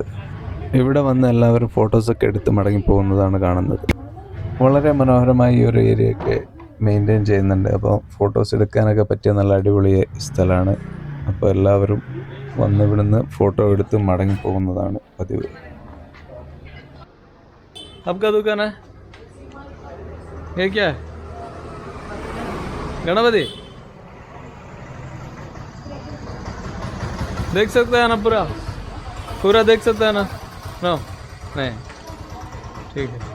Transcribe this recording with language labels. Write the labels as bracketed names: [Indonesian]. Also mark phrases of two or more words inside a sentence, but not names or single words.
[Malayalam] ഇവിടെ വന്ന് എല്ലാവരും ഫോട്ടോസൊക്കെ എടുത്ത് മടങ്ങി പോകുന്നതാണ് കാണുന്നത്. വളരെ മനോഹരമായി ഈ ഒരു ഏരിയയൊക്കെ മെയിൻറ്റെയിൻ ചെയ്യുന്നുണ്ട്. അപ്പോൾ ഫോട്ടോസ് എടുക്കാനൊക്കെ പറ്റിയ നല്ല അടിപൊളി സ്ഥലമാണ്. അപ്പോൾ എല്ലാവരും വന്ന് ഇവിടുന്ന് ഫോട്ടോ എടുത്ത് മടങ്ങി പോകുന്നതാണ് പതിവ്. [Hindi] आपका दुकान है ये क्या है? गणपति देख सकते हैं ना? पूरा देख सकते हैं ना? नो नहीं, ठीक है.